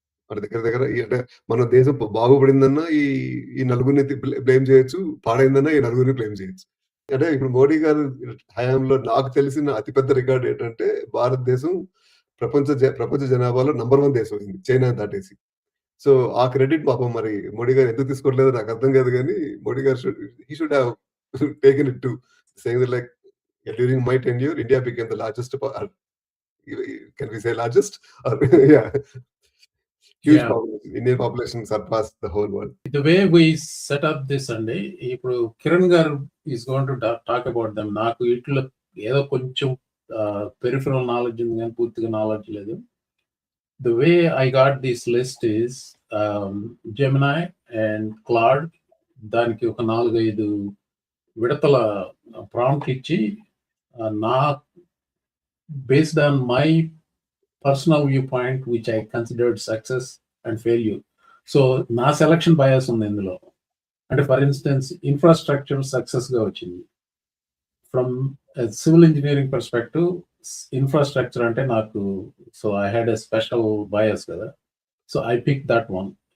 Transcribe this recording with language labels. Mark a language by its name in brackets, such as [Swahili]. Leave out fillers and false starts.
[Telugu] అంటే దగ్గర అంటే మన దేశం బాగుపడిందన్నా ఈ నలుగురిని బ్లేమ్ చేయొచ్చు, పాడైందన్నా ఈ నలుగురిని బ్లేమ్ చేయొచ్చు. అంటే ఇప్పుడు మోడీ గారు హయాంలో నాకు తెలిసిన అతిపెద్ద రికార్డు ఏంటంటే భారతదేశం ప్రపంచ జనాభాలో నంబర్ 1 దేశం అయింది, చైనా దాటేసి. సో ఆ క్రెడిట్ పాపం మరి మోడీ గారు ఎందుకు తీసుకోవట్లేదో నాకు అర్థం కాదు. కానీ మోడీ గారు [English] he should have taken it to saying that like during my tenure India became the largest. Can we say largest? Yeah. Huge population. Indian population surpassed the whole world. The way we set up this Sunday, [Telugu] ఇప్పుడు కిరణ్ గారు [English] is going to talk about them. [Telugu] నాకు ఇట్లా ఏదో కొంచెం peripheral knowledge ఉంది కానీ పూర్తిగా knowledge లేదు. [English] The way I got this list is Gemini and Claude. [Telugu] దానికి ఒక 4-5 విడతల ప్రాంప్ట్ ఇచ్చి నా [English] based on my personal viewpoint which I considered success and failure. [Telugu] So నా సెలక్షన్ బయాస్ ఉంది ఇందులో. అంటే ఫర్ ఇన్స్టెన్స్ ఇన్ఫ్రాస్ట్రక్చర్ సక్సెస్ గా వచ్చింది. [English] from civil engineering perspective infrastructure [Telugu] అంటే నాకు, [English] So I had a special bias కదా. So I pick that one.